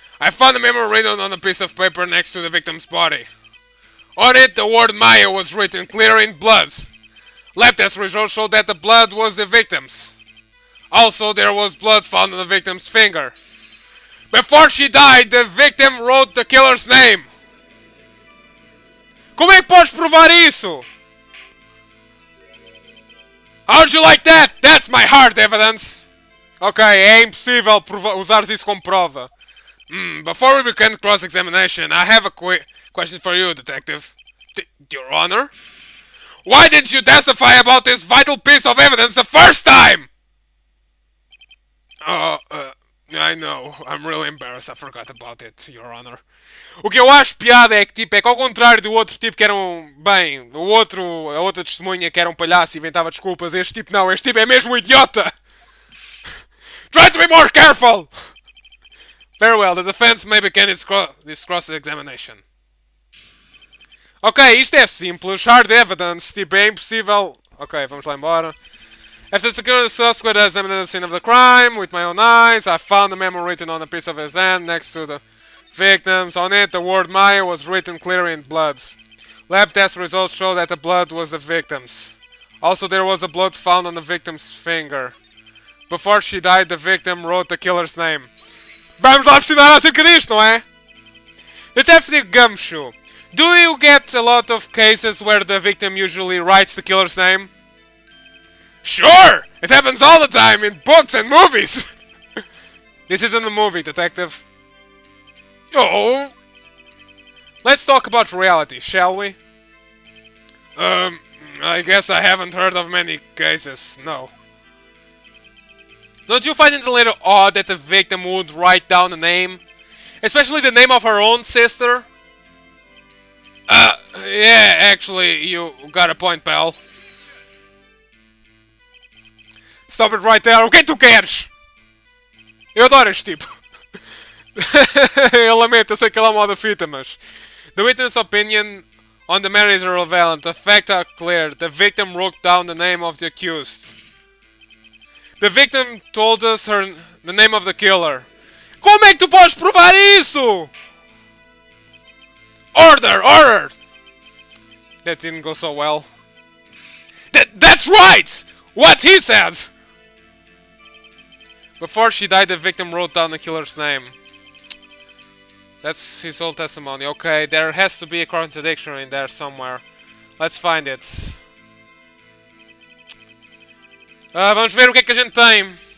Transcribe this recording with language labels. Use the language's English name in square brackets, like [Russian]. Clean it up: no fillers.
[English] I found a memo written on a piece of paper next to the victim's body. On it, the word Maya was written clear in blood. Lab test results showed that the blood was the victim's. Also, there was blood found on the victim's finger. Before she died, the victim wrote the killer's name. [Portuguese] Como é que podes provar isso? [English] How'd you like that? That's my hard evidence. [Portuguese] Ok, é impossível usar isso como prova. [English] Before we begin cross-examination, I have a question for you, Detective. Your Honor? Why didn't you testify about this vital piece of evidence the first time? I know. I'm really embarrassed. I forgot about it, Your Honor. [Portuguese] O que eu acho piada é que, tipo, é que ao contrário do outro tipo que era bem, a outra testemunha que era um palhaço e inventava desculpas, este tipo não, este tipo é mesmo um idiota! [English] Try to be more careful! Very well, the defense may begin this cross-examination. [Portuguese] Ok, isto é simples, [English] hard evidence, [Portuguese] tipo, é impossível... Ok, vamos lá embora. [English] After securing the suspect, I examined the scene of the crime with my own eyes. I found a memo written on a piece of his hand next to the victims. On it, the word Maya was written clearly in blood. Lab test results show that the blood was the victim's. Also, there was a blood found on the victim's finger. Before she died, the victim wrote the killer's name. [Portuguese] Vamos lá precisar acerca disto, não é? [English] Detective Gumshoe, do you get a lot of cases where the victim usually writes the killer's name? Sure! It happens all the time in books and movies! This isn't a movie, Detective. Oh! Let's talk about reality, shall we? I guess I haven't heard of many cases, no. Don't you find it a little odd that the victim would write down a name? Especially the name of her own sister. Yeah, actually, you got a point, pal. Stop it right there. [Portuguese] O que tu queres? Eu adoro este tipo. Eu lamento, eu sei que ele é uma da fita, mas... [English] The witness opinion on the matter is irrelevant. The facts are clear. The victim wrote down the name of the accused. The victim told us the name of the killer. [Portuguese] Como é que tu podes provar isso? [English] Order! Order! That didn't go so well. That's right! What he said! Before she died, the victim wrote down the killer's name. That's his whole testimony. Okay, there has to be a contradiction in there somewhere. Let's find it. [Portuguese] Vamos ver o que é que a gente tem.